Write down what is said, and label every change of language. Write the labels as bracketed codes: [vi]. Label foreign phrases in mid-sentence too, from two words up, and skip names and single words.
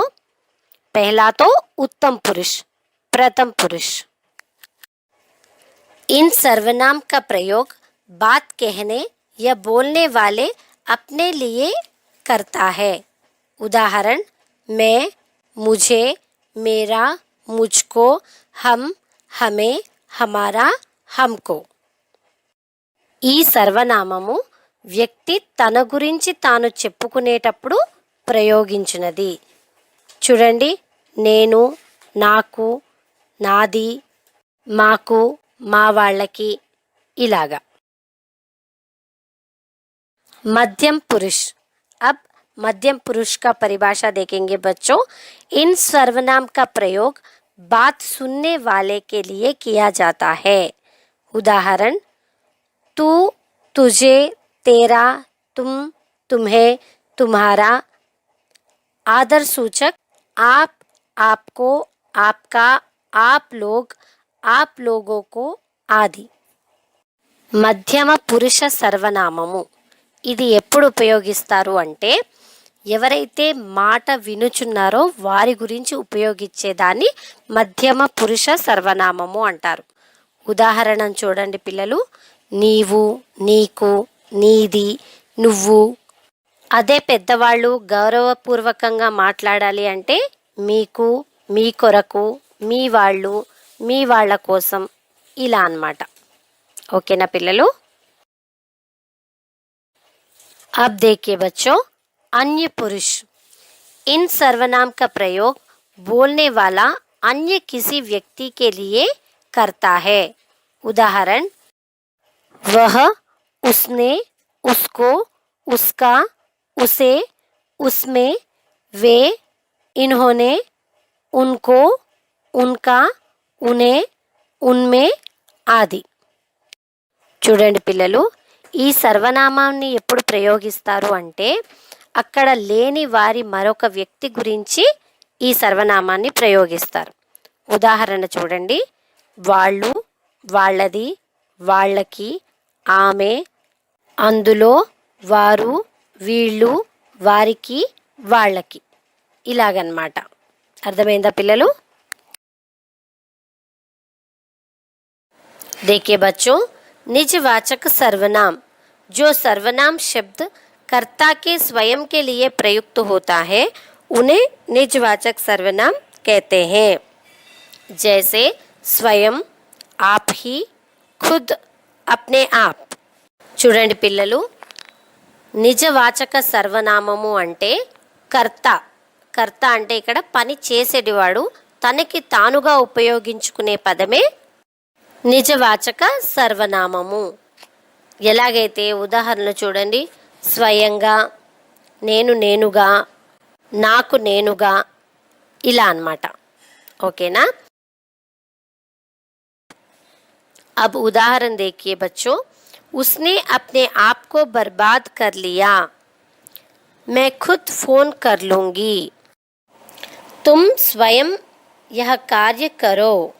[hi] पहला तो उत्तम पुरुष, प्रथम पुरुष. इन सर्वनाम का प्रयोग बात कहने या बोलने वाले अपने लिए करता है. उदाहरण, मैं, मुझे, मेरा, मुझको, हम, हमें, हमारा, हमको. [te] ఈ సర్వనామము వ్యక్తి తన గురించి తాను చెప్పుకునేటప్పుడు ప్రయోగించినది. చూడండి, నేను, నాకు, నాది, మాకు, మా వాళ్ళకి ఇలాగా. [hi] मध्यम पुरुष. अब मध्यम पुरुष का परिभाषा देखेंगे बच्चों. इन सर्वनाम का प्रयोग बात सुनने वाले के लिए किया जाता है. उदाहरण, तू, तुझे, तेरा, तुम, तुम्हें, तुम्हारा. आदर सूचक आप, आपको, आपका, आप लोग, आप लोगों को आदि. [te] మధ్యమ పురుష సర్వనామము ఇది ఎప్పుడు ఉపయోగిస్తారు అంటే ఎవరైతే మాట వినుచున్నారో వారి గురించి ఉపయోగించేదాన్ని మధ్యమ పురుష సర్వనామము అంటారు. ఉదాహరణ చూడండి పిల్లలు, నీవు, నీకు, నీది, నువ్వు. అదే పెద్దవాళ్ళు గౌరవపూర్వకంగా మాట్లాడాలి అంటే మీకు, మీ కొరకు, మీ వాళ్ళు, మీ వాళ్ళ కోసం ఇలా అన్నమాట. ఓకేనా పిల్లలు? [hi] अब देखिए बच्चों, अन्य पुरुष. इन सर्वनाम का प्रयोग बोलने वाला अन्य किसी व्यक्ति के लिए करता है. उदाहरण, वह, उसने, उसको, उसका, उसे, उसमें, वे, इन्होंने, उनको, उनका, उन्हें, उनमें आदि. [te] చూడండి పిల్లలు, ఈ సర్వనామాన్ని ఎప్పుడు ప్రయోగిస్తారు అంటే అక్కడ లేని వారి మరొక వ్యక్తి గురించి ఈ సర్వనామాన్ని ప్రయోగిస్తారు. ఉదాహరణ చూడండి, వాళ్ళు, వాళ్ళది, వాళ్ళకి, ఆమె, అందులో, వారు, వీళ్ళు, వారికి, వాళ్ళకి ఇలాగన్నమాట. అర్థమైందా పిల్లలు? [hi] देखिए बच्चों, निजवाचक सर्वनाम. जो सर्वनाम शब्द कर्ता के स्वयं के लिए प्रयुक्त होता है उन्हें निजवाचक सर्वनाम कहते हैं. जैसे स्वयं, आप ही, खुद, अपने आप. [te] చూడండి పిల్లలు, నిజవాచక సర్వనామము అంటే కర్త. కర్త అంటే ఇక్కడ పని చేసేటివాడు తనకి తానుగా ఉపయోగించుకునే పదమే నిజవాచక సర్వనామము. ఎలాగైతే ఉదాహరణ చూడండి, స్వయంగా, నేను నేనుగా, నాకు నేనుగా ఇలా అన్నమాట. ఓకేనా? [hi] अब उदाहरण देखिए बच्चों, उसने अपने आप को बर्बाद कर लिया. मैं खुद फोन कर लूंगी. तुम स्वयं यह कार्य करो.